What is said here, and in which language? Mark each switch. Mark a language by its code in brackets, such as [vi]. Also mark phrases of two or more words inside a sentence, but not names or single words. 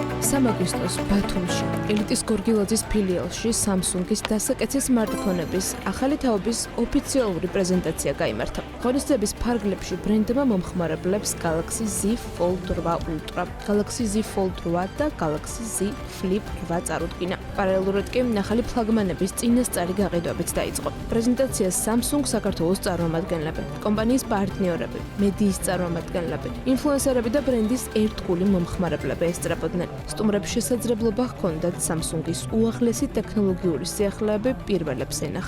[ka] სამაგისტოს ბათუმში, ელიტის გორგილაძის ფილიალში Samsung-ის დასაკეცი სმარტფონების ახალი თაობის ოფიციალური პრეზენტაცია გაიმართა. ღონისძიების ფარგლებში ბრენდმა მომხმარებლებს Galaxy Z Fold 8 Ultra, Galaxy Z Fold 8 და Galaxy Z Flip 8 წარუდგინა. პარალელურად კი ახალი ფლაგმანების წინასწარი გაყიდვებიც დაიწყო. პრეზენტაციას Samsung საქართველოს წარმომადგენლები, კომპანიის პარტნიორები, მედიის წარმომადგენლები, ინფლუენსერები და ბრენდის ერთგული მომხმარებლები ესწრებოდნენ. სტუმრებს შესაძლებლობა ჰქონდათ Samsung-ის უახლესი ტექნოლოგიური სიახლეები პირველებს ენახათ.